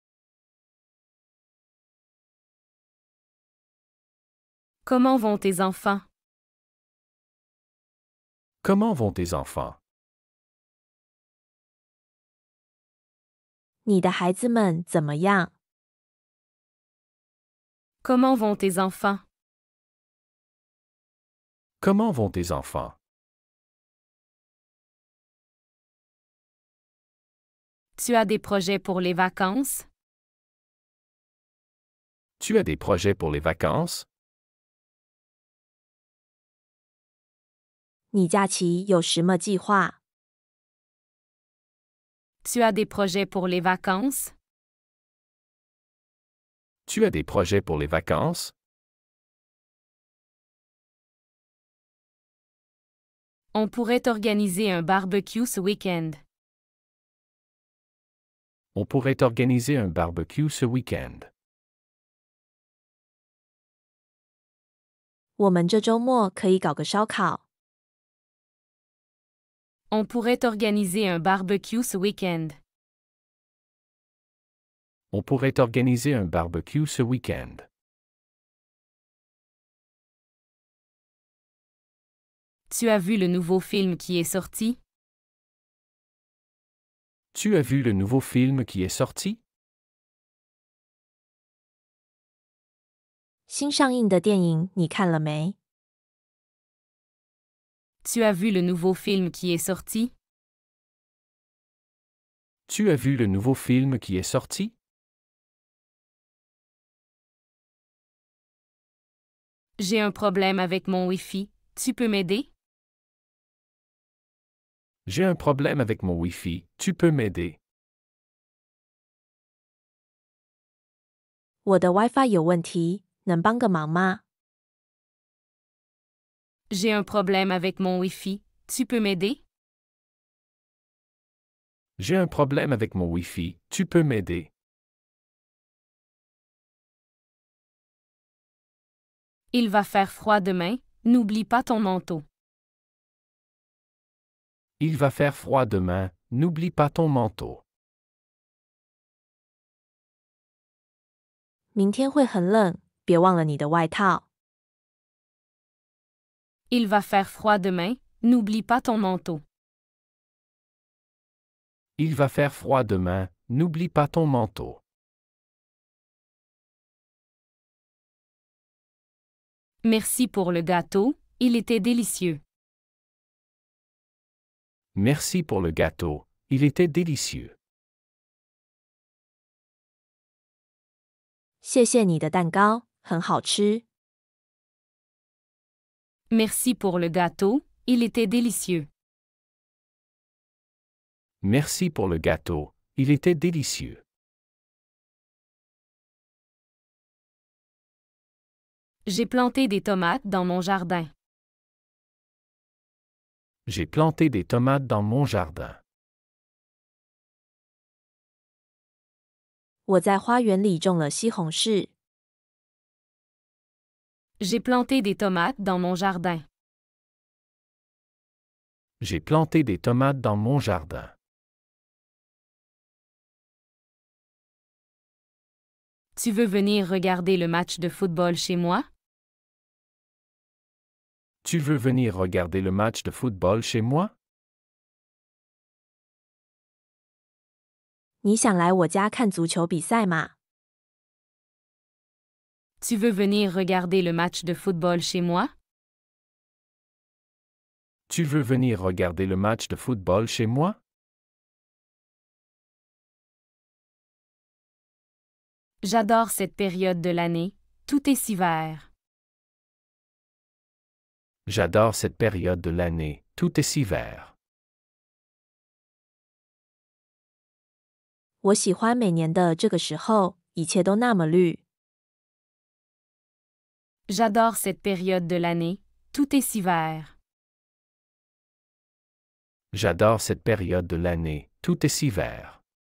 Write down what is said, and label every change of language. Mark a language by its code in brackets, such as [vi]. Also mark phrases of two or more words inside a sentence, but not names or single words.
[fr] Comment vont tes enfants? Comment vont tes enfants? [zh] 你的孩子们怎么样？ [fr] Comment vont tes enfants? Comment vont tes enfants? Tu as des projets pour les vacances? Tu as des projets pour les vacances? [zh] 你假期有什么计划？ [fr] Tu as des projets pour les vacances? Tu as des projets pour les vacances? On pourrait organiser un barbecue ce week-end. On pourrait organiser un barbecue ce week-end. [zh] 我们这周末可以搞个烧烤。 [fr] On pourrait organiser un barbecue ce week-end. On pourrait organiser un barbecue ce week-end. Tu as vu le nouveau film qui est sorti? Tu as vu le nouveau film qui est sorti? [zh] 新上映的电影你看了没？ [fr] Tu as vu le nouveau film qui est sorti? Tu as vu le nouveau film qui est sorti? J'ai un problème avec mon Wi-Fi. Tu peux m'aider? J'ai un problème avec mon Wi-Fi, tu peux m'aider? [zh] 我的 WiFi 有问题，能帮个忙吗？ [fr] J'ai un problème avec mon Wi-Fi. Tu peux m'aider? J'ai un problème avec mon Wi-Fi, tu peux m'aider? Il va faire froid demain. N'oublie pas ton manteau. Il va faire froid demain, n'oublie pas ton manteau. [zh] 明天会很冷，别忘了你的外套。 [fr] Il va faire froid demain. N'oublie pas ton manteau. Il va faire froid demain, n'oublie pas ton manteau. Merci pour le gâteau. Il était délicieux. Merci pour le gâteau, il était délicieux. [zh] 谢谢你的蛋糕，很好吃。 [fr] Merci pour le gâteau. Il était délicieux. Merci pour le gâteau, il était délicieux. J'ai planté des tomates dans mon jardin. J'ai planté des tomates dans mon jardin. [zh] 我在花园里种了西红柿。 [fr] J'ai planté des tomates dans mon jardin. J'ai planté des tomates dans mon jardin. Tu veux venir regarder le match de football chez moi? Tu veux venir regarder le match de football chez moi? [zh] 你想来我家看足球比赛吗？ [fr] Tu veux venir regarder le match de football chez moi? Tu veux venir regarder le match de football chez moi? J'adore cette période de l'année, tout est si vert. J'adore cette période de l'année, tout est si vert. [zh] 我喜欢每年的这个时候，一切都那么绿。 [fr] J'adore cette période de l'année, tout est si vert. J'adore cette période de l'année, tout est si vert.